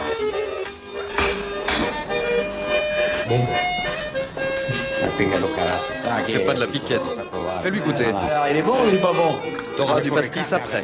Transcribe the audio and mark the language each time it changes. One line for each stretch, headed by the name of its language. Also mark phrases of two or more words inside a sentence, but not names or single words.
French: Bon.
Portuguese: Pinga do caraças.
French: C'est pas de la piquette. Fais-lui goûter. Alors, il est bon ou il est pas bon? T'auras du pastis après.